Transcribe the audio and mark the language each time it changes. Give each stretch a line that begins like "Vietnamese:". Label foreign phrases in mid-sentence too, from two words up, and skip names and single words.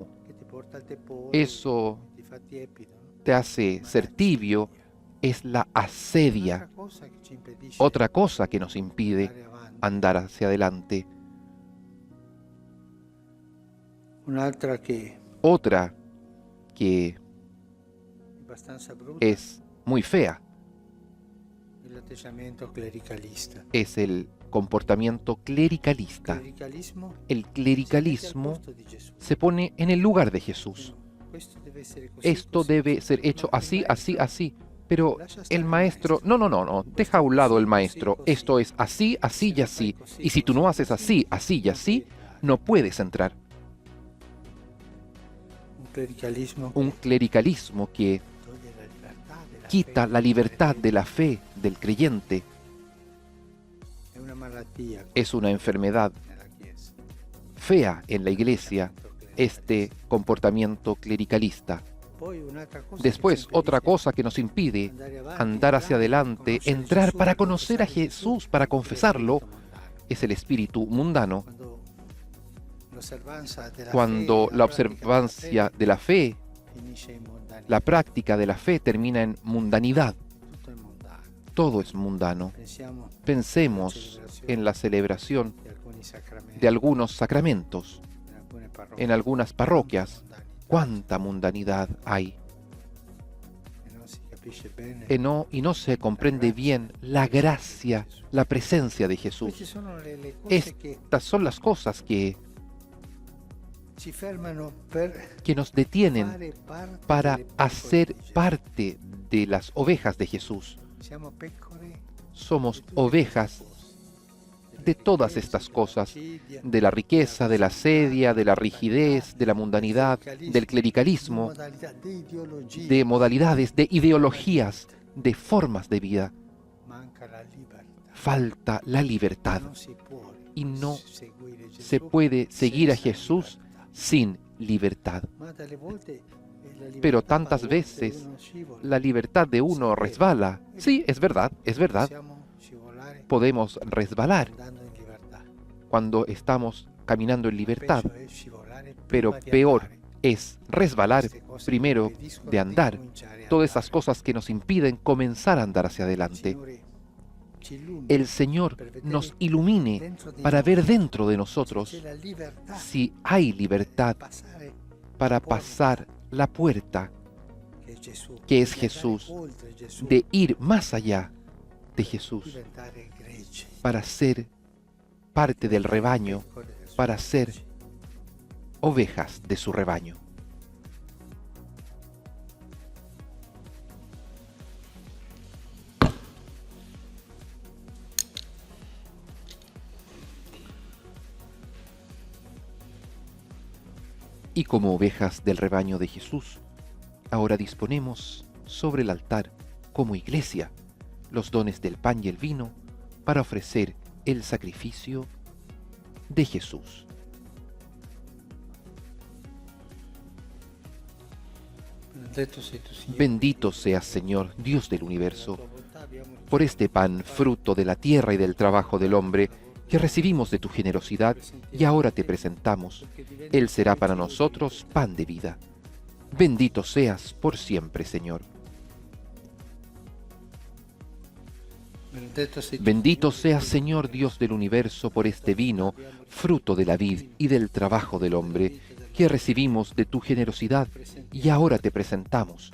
Spanish: Eso te hace ser tibio. Es la asedia. Otra cosa que nos impide andar hacia adelante. Otra que
Italian: abbastanza brutta
Spanish: es muy fea.
Italian: l'atteggiamento clericalista.
Spanish: Es el comportamiento clericalista.
Italian: Clericalismo
Spanish: El
Italian: si mette al
Spanish: clericalismo
Italian: posto di Gesù.
Spanish: se pone en el lugar de Jesús.
Italian: Questo deve essere così,
Spanish: Esto
Italian: così,
Spanish: debe
Italian: così.
Spanish: ser hecho
Italian: Ma il
Spanish: así, así,
Italian: maestro
Spanish: así. Pero
Italian: lascia stare
Spanish: el
Italian: il
Spanish: maestro, no, deja a un lado el maestro.
Italian: Così, così.
Spanish: Esto es así, así
Italian: Si
Spanish: y
Italian: lo
Spanish: así.
Italian: fai così,
Spanish: Y si tú
Italian: così,
Spanish: no haces
Italian: così,
Spanish: así, así y
Italian: non
Spanish: así,
Italian: puoi entrare.
Spanish: no puedes entrar.
Italian: Un clericalismo
Spanish: Un clericalismo que
Italian: toglie la libertà della
Spanish: quita
Italian: fede
Spanish: la
Italian: del
Spanish: libertad
Italian: credente.
Spanish: de la fe del creyente.
Italian: È una malattia
Spanish: Es una enfermedad
Italian: nella Chiesa.
Spanish: fea en la iglesia este comportamiento clericalista.
Italian: Poi un'altra cosa
Spanish: Después,
Italian: che ci
Spanish: otra
Italian: impedisce
Spanish: cosa que nos impide
Italian: andare avanti,
Spanish: andar hacia
Italian: entrare,
Spanish: adelante,
Italian: conoscere
Spanish: entrar
Italian: Gesù,
Spanish: para conocer a
Italian: confessare
Spanish: Jesús, para
Italian: è lo
Spanish: confesarlo,
Italian: spirito mondano.
Spanish: es el espíritu mundano.
Italian: Quando l'osservanza della
Spanish: Cuando
Italian: fede,
Spanish: la
Italian: pratica
Spanish: observancia
Italian: della
Spanish: de la fe,
Italian: fede finisce in mondanità.
Spanish: la práctica de la fe termina en mundanidad.
Italian: Tutto è mondano.
Spanish: Todo es mundano.
Italian: Pensiamo
Spanish: Pensemos en la celebración
Italian: di alcuni sacramenti,
Spanish: de algunos sacramentos,
Italian: in alcune parrocchie,
Spanish: en algunas parroquias.
Italian: mondanità,
Spanish: ¿Cuánta mundanidad hay?
Italian: e non si capisce bene.
Spanish: Y no se comprende bien la gracia, la presencia de
Italian: Queste
Spanish: Jesús.
Italian: sono le cose che
Spanish: Estas son las cosas
Italian: ci fermano per
Spanish: que nos detienen
Italian: fare parte
Spanish: para
Italian: delle pecore
Spanish: hacer
Italian: di Gesù.
Spanish: parte de las ovejas de Jesús.
Italian: Siamo pecore
Spanish: Somos
Italian: di tutte
Spanish: ovejas
Italian: queste cose,
Spanish: de
Italian: della
Spanish: todas
Italian: ricchezza,
Spanish: estas
Italian: della
Spanish: cosas,
Italian: accidia,
Spanish: de la riqueza, de la sedia, de la
Italian: della
Spanish: rigidez, de la mundanidad, del clericalismo,
Italian: modalità di ideologia.
Spanish: de modalidades, de ideologías, de formas de vida.
Italian: Manca la libertà.
Spanish: Falta la libertad
Italian: Non si può
Spanish: y no
Italian: seguire Gesù
Spanish: se puede seguir a
Italian: senza
Spanish: Jesús
Italian: libertà.
Spanish: sin libertad.
Italian: Ma dalle volte la libertà
Spanish: Pero
Italian: va
Spanish: tantas
Italian: oltre,
Spanish: veces
Italian: uno scivola.
Spanish: la libertad de uno resbala. Sí, es verdad, es verdad.
Italian: Possiamo scivolare
Spanish: Podemos resbalar
Italian: andando in libertà.
Spanish: cuando estamos caminando en libertad,
Italian: Peggio è scivolare
Spanish: pero
Italian: prima di
Spanish: peor
Italian: andare.
Spanish: es resbalar
Italian: Queste cose
Spanish: primero
Italian: che impediscono
Spanish: de andar.
Italian: di cominciare a
Spanish: Todas
Italian: andare.
Spanish: esas cosas que nos impiden comenzar a andar hacia
Italian: Il
Spanish: adelante.
Italian: Signore ci illumina
Spanish: El Señor
Italian: per vedere
Spanish: nos ilumine
Italian: dentro di
Spanish: para
Italian: noi
Spanish: ver dentro de
Italian: se
Spanish: nosotros
Italian: c'è la libertà
Spanish: si hay libertad
Italian: passare
Spanish: para pasar la puerta,
Italian: che è Gesù,
Spanish: que es
Italian: di andare
Spanish: Jesús,
Italian: oltre Gesù,
Spanish: de ir más allá de Jesús,
Italian: diventare greggi,
Spanish: para ser parte del rebaño,
Italian: pecore del suo
Spanish: para ser
Italian: gregge.
Spanish: ovejas de su rebaño. Y como ovejas del rebaño de Jesús, ahora disponemos sobre el altar, como iglesia, los dones del pan y el vino para ofrecer el sacrificio de Jesús.
Italian: Benedetto sei tu, Signore,
Spanish: Bendito seas, Señor, Dios del universo,
Italian: per la tua bontà abbiamo
Spanish: por este pan, fruto de la tierra y del trabajo del hombre, que recibimos de tu generosidad y ahora te presentamos. Él será para nosotros pan de vida. Bendito seas por siempre, Señor.
Italian: Benedetto sei tu,
Spanish: Bendito
Italian: Signore,
Spanish: seas, Señor Dios del universo, por este vino, fruto de la vid y del trabajo del hombre, que recibimos de tu generosidad y ahora te presentamos.